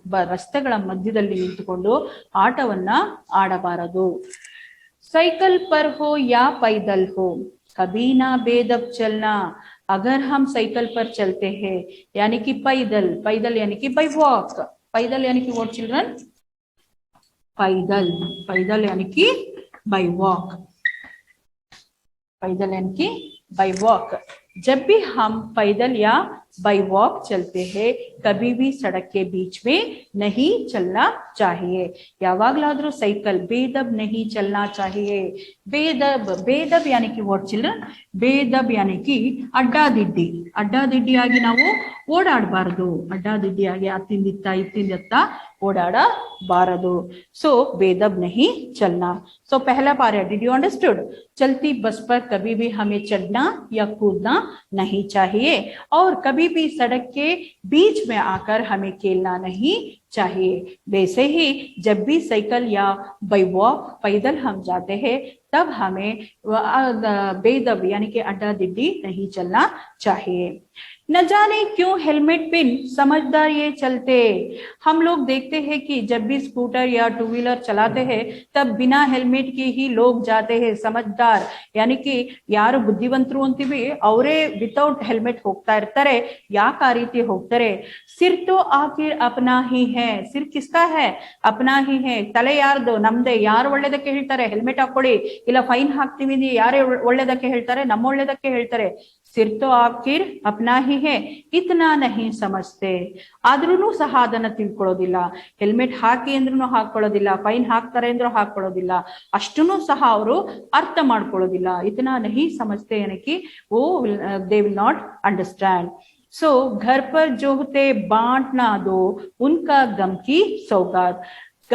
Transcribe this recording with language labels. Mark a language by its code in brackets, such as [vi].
[kn] ರಸ್ತೆಗಳ ಮಧ್ಯದಲ್ಲಿ ನಿಂತುಕೊಂಡು ಆಟವನ್ನ ಆಡಬಾರದು। [hi] साइकिल पर हो या पैदल हो, कभी ना बेदब चलना। अगर हम साइकिल पर चलते हैं यानी कि पैदल यानी कि बाय वॉक, पैदल यानी कि [en] What children? [hi] पैदल यानी कि बाय वॉक, पैदल यानी कि बाय वॉक। जब भी हम पैदल या बाय वॉक चलते हैं, कभी भी सड़क के बीच में नहीं चलना चाहिए। [kn] यावागलाद्रू [hi] साइकिल बेदब नहीं चलना चाहिए। बेदब यानी कि [en] What children? [hi] बेदब यानी कि [kn] ಅಡ್ಡಾದಿಡ್ಡಿ ಆಗಿ ನಾವು ಓಡಾಡಬಾರದು, ಅಡ್ಡಾದಿಡ್ಡಿಯಾಗಿ ಇತ್ತಿಂದಿತ್ತ ಓಡಾಡಬಾರದು। [hi] सो बेदब नहीं चलना। सो पहला पार्ट है, [en] Did you understood? [hi] चलती बस पर कभी भी हमें चढ़ना या कूदना नहीं चाहिए, और कभी भी सड़क के बीच में आकर हमें खेलना नहीं चाहिए। वैसे ही जब भी साइकिल या बाय वॉक पैदल हम जाते हैं, तब हमें बेदब यानी कि अड्डा दिड्डी नहीं चलना चाहिए। न जाने क्यों हेलमेट पिन समझदार ये चलते। हम लोग देखते हैं कि जब भी स्कूटर या टू व्हीलर चलाते हैं तब बिना हेलमेट के ही लोग जाते हैं। समझदार यानी कि [kn] ಯಾರು ಬುದ್ಧಿವಂತರು ಅಂತೀವಿ ಅವರೇ ವಿತೌಟ್ ಹೆಲ್ಮೆಟ್ ಹೋಗ್ತಾ ಇರ್ತಾರೆ। ಯಾಕೆ ಆ ರೀತಿ ಹೋಗ್ತಾರೆ? [hi] ಸಿರ್ ತೋ ಆಖಿರ್ ಅಪ್ನಾ ಹಿ ಹೈ, ಸಿರ್ ಕಿಸ್ಕಾ ಹೈ? ಅಪ್ನಾ ಹಿ ಹೈ, [kn] ತಲೆ ಯಾರ್ದು? ನಮ್ದೆ। ಯಾರು ಒಳ್ಳೇದಕ್ಕೆ ಹೇಳ್ತಾರೆ ಹೆಲ್ಮೆಟ್ ಹಾಕೊಳ್ಳಿ ಇಲ್ಲ ಫೈನ್ ಹಾಕ್ತೀವಿ, ಯಾರೇ ಒಳ್ಳೇದಕ್ಕೆ ಹೇಳ್ತಾರೆ? ನಮ್ಮ ಒಳ್ಳೇದಕ್ಕೆ ಹೇಳ್ತಾರೆ। [hi] ಸಿರ್ ತೋ ಆಖಿರ್ ಅಪ್ನಾ ಹಿ ಹೈ, ಇತ್ನಾ ನಹಿ ಸಮಜ್ತೆ। [kn] ಆದ್ರೂ ಸಹ ಅದನ್ನ ತಿಳ್ಕೊಳ್ಳೋದಿಲ್ಲ। ಹೆಲ್ಮೆಟ್ ಹಾಕಿ ಅಂದ್ರೂ ಹಾಕೊಳ್ಳೋದಿಲ್ಲ, ಫೈನ್ ಹಾಕ್ತಾರೆ ಅಂದ್ರೂ ಹಾಕೊಳ್ಳೋದಿಲ್ಲ, ಅಷ್ಟನ್ನು ಸಹ ಅವರು ಅರ್ಥ ಮಾಡ್ಕೊಳ್ಳೋದಿಲ್ಲ। [hi] ಇತನಾ ನಹಿ ಸಮಜ್ತೆ यानी कि वो [en] they will not understand। [hi] सो घर पर जो होते बांट ना दो उनका गम की सौगात।